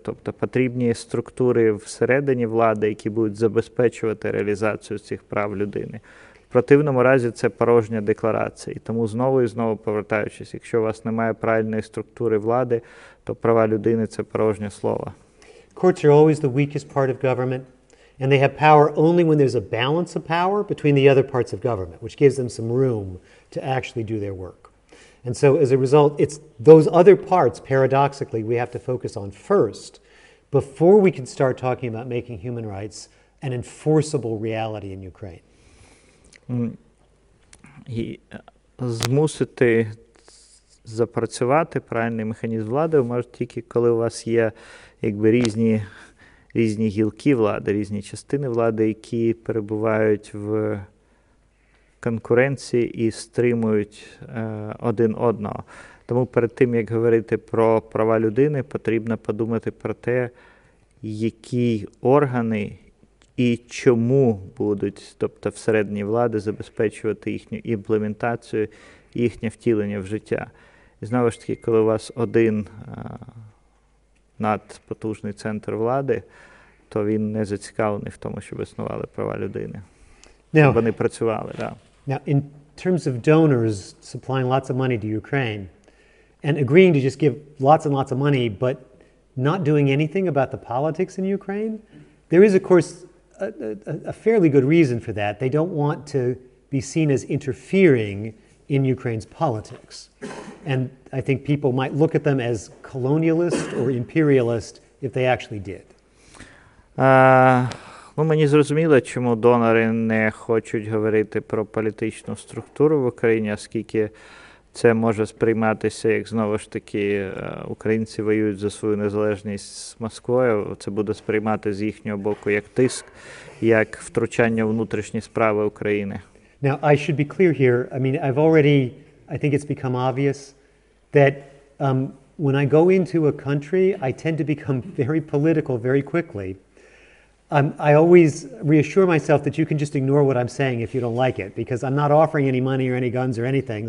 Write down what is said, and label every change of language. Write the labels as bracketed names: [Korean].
[Ukrainian] Тобто потрібні структури всередині влади, які будуть забезпечувати реалізацію цих прав людини. В противному разі це порожня декларація. І тому знову і знову повертаючись, якщо у вас немає правильної структури влади, то права людини – це порожнє слово. [English] Courts are always the weakest part of government. And they have power only when there's a balance of power between the other parts of government, which gives them some room to actually do their work. And so as a result, it's those other parts, paradoxically, we have to focus on first before we can start talking about making human rights an enforceable reality in Ukraine. [Ukrainian] І змусити запрацювати правильний механізм влади ви можете тільки, коли у вас є різні гілки влади, різні частини влади, які перебувають в конкуренції і стримують один одного. Тому перед тим, як говорити про права людини, потрібно подумати про те, які органи і чому будуть, тобто всередині влади, забезпечувати їхню імплементацію, їхнє втілення в життя. І знову ж таки, коли у вас один надпотужний центр влади, то він не зацікавлений в тому, щоб існували права людини. Щоб вони працювали, да. [English] Now, in terms of donors supplying lots of money to Ukraine and agreeing to just give lots and lots of money but not doing anything about the politics in Ukraine, there is, of course, a fairly good reason for that. They don't want to be seen as interfering in Ukraine's politics. And I think people might look at them as colonialist or imperialist if they actually did. [Ukrainian] Мені зрозуміло, чому донори не хочуть говорити про політичну структуру в Україні, оскільки це може сприйматися, як знову ж таки українці воюють за свою незалежність з Москвою. Це буде сприймати з їхнього боку як тиск, як втручання в внутрішні справи України. [English] Now, I should be clear here. I mean, I think it's become obvious that when I go into a country, I tend to become very political very quickly. I always reassure myself that you can just ignore what I'm saying if you don't like it, because I'm not offering any money or any guns or anything.